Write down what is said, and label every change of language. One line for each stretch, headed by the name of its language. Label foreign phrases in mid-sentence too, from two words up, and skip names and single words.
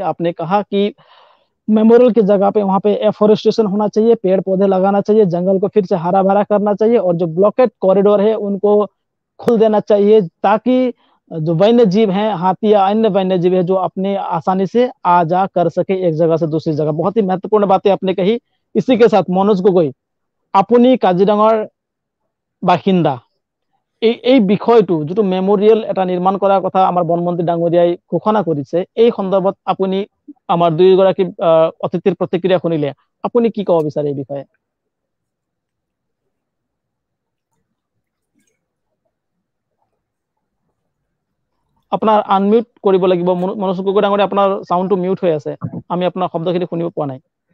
Hindi: आपने कहा कि मेमोरियल की जगह पे वहां पे एफोरेस्टेशन होना चाहिए, पेड़ पौधे लगाना चाहिए, जंगल को फिर से हरा भरा करना चाहिए, और जो
English: blocked corridor
Hindi: है उनको खोल देना चाहिए, ताकि जो वन्य जीव हैं, हाथी या अन्य वन्य जीव है, जो अपने आसानी से आ जा कर सके एक जगह से दूसरी जगह। बहुत ही महत्वपूर्ण बातें आपने कही। इसी के साथ मनोज गगৈ,
Assamese: আপুনি কাজিৰঙাৰ বাসিন্দা, এই বিষয়টো যেটো মেমোৰিয়েল এটা নিৰ্মাণ কৰাৰ কথা আমাৰ বনমন্ত্ৰী ডাঙৰীয়াই ঘোষণা কৰিছে, এই সন্দৰ্ভত আপুনি আমাৰ দুয়োগৰাকী অতিথিৰ প্ৰতিক্ৰিয়া শুনিলে, আপুনি কি ক'ব বিচাৰে এই বিষয়ে? আপোনাৰ আনমিউট কৰিব লাগিব মনোজ গগৈ ডাঙৰীয়া, আপোনাৰ সাউন্ডটো মিউট হৈ আছে, আমি আপোনাৰ শব্দখিনি শুনিব পোৱা নাই।